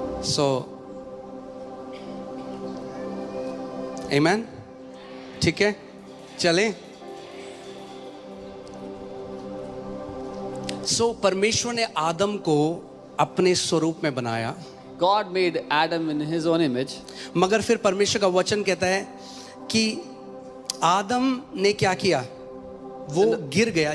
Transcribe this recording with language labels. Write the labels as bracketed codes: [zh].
[en] So, amen. [hi] ठीक है, चलें। So, परमेश्वर ने आदम को अपने स्वरूप में बनाया। [en] God made Adam in his own image. [hi] मगर फिर परमेश्वर का वचन कहता है कि आदम ने क्या किया? वो गिर गया।